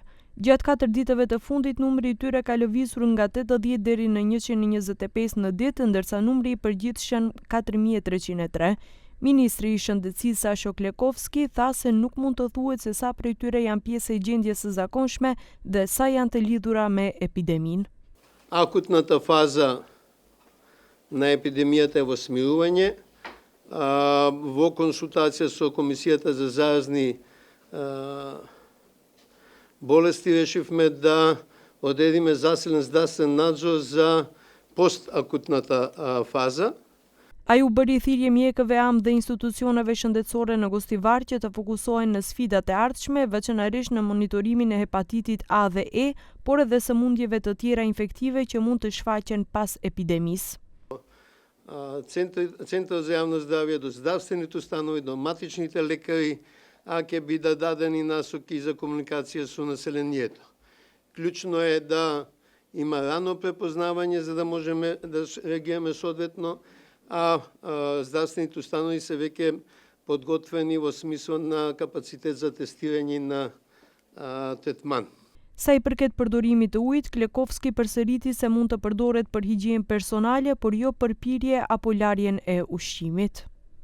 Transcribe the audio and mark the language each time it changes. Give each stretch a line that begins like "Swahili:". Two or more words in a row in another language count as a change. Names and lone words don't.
Albanian: Gjatë 4 ditëve të fundit numri I tyre ka lëvizur nga 80 deri në 125 në ditë, ndërsa numri I përgjithshëm 4303. Ministri I Shëndetësisë Sasho Klekovski tha se nuk mund të thuhet se sa prej tyre janë pjesë e gjendjes së zakonshme dhe sa janë të lidhura me епидемијën.
Macedonian: Акутната фаза на епидемијата е во смирување. Во консултација со Комисијата за заразни болести решивме да одредиме засилен здравствен надзор за постакутната фаза.
Albanian: Ai u bëri thirrje mjekëve amë dhe institucioneve shëndetësore në Gostivar që të fokusohen në sfidat e ardhshme, veçanërisht në monitorimin e hepatitit A dhe E, por edhe sëmundjeve të tjera infektive që mund të shfaqen pas epidemisë.
Macedonian: Центар за јавно здравје, до здравствените установи, до матичните лекари, ќе бидат дадени насоки за комуникација со населението. Клучно е да има рано препознавање за да можеме да реагираме соодветно, здравствените установи се веќе подготвени во смисло на капацитет за тестирање на третман.
Albanian: Sa I përket përdorimit të ujit, Klekovski përsëriti se mund të përdoret për higjinë personale, por jo për pirje apo larjen e ushqimit.